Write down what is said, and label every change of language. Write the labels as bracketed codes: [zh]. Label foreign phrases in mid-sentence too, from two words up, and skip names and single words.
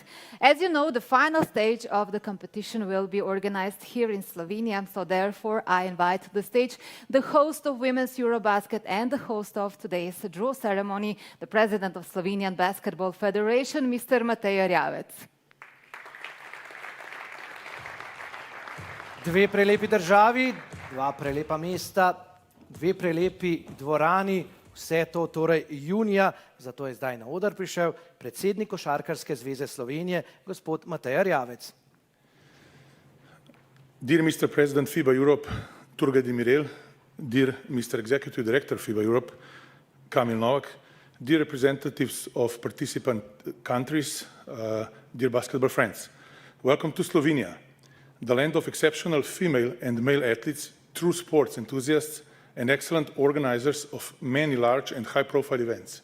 [en] As you know, the final stage of the competition will be organized here in Slovenia. So therefore, I invite to the stage the host of Women's EuroBasket and the host of today's draw ceremony, the president of Slovenian Basketball Federation, Mr. Matej Rjavec. [sl] Dve prelepi državi, dva prelepa mesta, dve prelepi dvorani, vse to torej junija, zato je zdaj na oder prišel predsednik Košarkarske zveze Slovenije, gospod Matej Rjavec. [en] Dear Mr. President FIBA Europe, Turgay Demirel, dear Mr. Executive Director FIBA Europe, Kamil Novak, dear representatives of participant countries, dear basketball friends, welcome to Slovenia, the land of exceptional female and male athletes, true sports enthusiasts, and excellent organizers of many large and high-profile events.